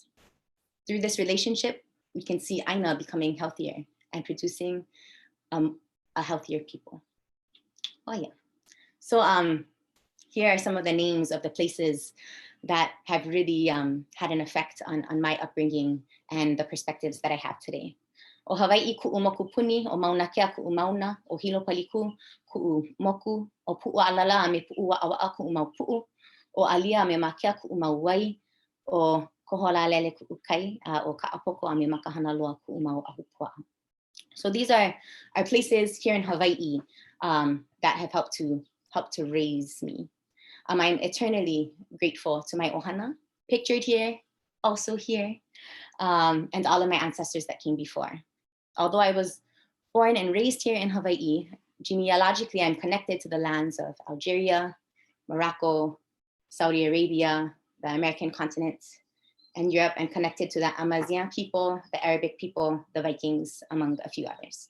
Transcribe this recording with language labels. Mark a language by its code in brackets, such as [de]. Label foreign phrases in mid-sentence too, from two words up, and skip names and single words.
[en] Through this relationship, we can see Aina becoming healthier and producing a healthier people. Oh yeah. So here are some of the names of the places that have really had an effect on my upbringing and the perspectives that I have today. [haw] O Hawaii ku'u moku puni, o mauna kea ku'u mauna, o hilo paliku ku'u moku, o pu'u alala me pu'u wa'awa'a ku'u mau pu'u, o alia me makea ku'u mau wai, o koholalele ku'u kai, o ka'apoko a me makahana loa ku'u mau ahupua'a. [en] So these are places here in Hawaii that have helped to raise me. I'm eternally grateful to my ohana, pictured here, also here, and all of my ancestors that came before. Although I was born and raised here in Hawaii, genealogically I'm connected to the lands of Algeria, Morocco, Saudi Arabia, the American continent, and Europe, and connected to the Amazigh people, the Arabic people, the Vikings, among a few others.